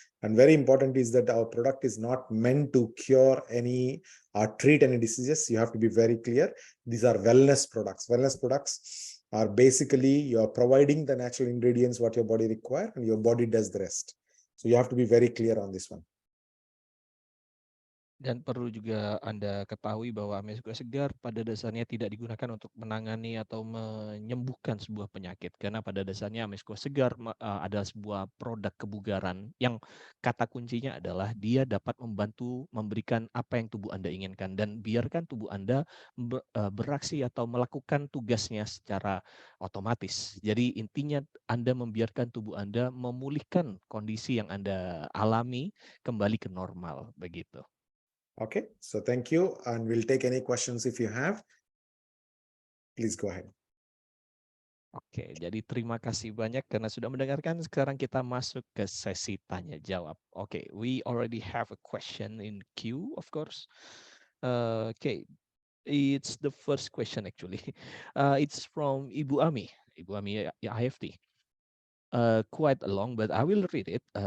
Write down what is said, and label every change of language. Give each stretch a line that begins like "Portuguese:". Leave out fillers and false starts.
English: And very important is that our product is not meant to cure any or treat any diseases. You have to be very clear. These are wellness products. Wellness products are basically you're providing the natural ingredients what your body requires, and your body does the rest. So you have to be very clear on this one.
Indonesian: Dan perlu juga Anda ketahui bahwa Amesco Segar pada dasarnya tidak digunakan untuk menangani atau menyembuhkan sebuah penyakit. Karena pada dasarnya Amesco Segar adalah sebuah produk kebugaran yang kata kuncinya adalah dia dapat membantu memberikan apa yang tubuh Anda inginkan. Dan biarkan tubuh Anda beraksi atau melakukan tugasnya secara otomatis. Jadi intinya Anda membiarkan tubuh Anda memulihkan kondisi yang Anda alami kembali ke normal. Begitu.
English: Okay, so thank you, and we'll take any questions if you have. Please go ahead.
Indonesian: Oke, jadi terima kasih banyak karena sudah mendengarkan. Sekarang kita masuk ke sesi tanya jawab.
English: Oke, we already have a question in queue, of course. Okay, it's the first question actually. It's from Ibu Ami, Ibu Ami IFT. Quite long, but I will read it.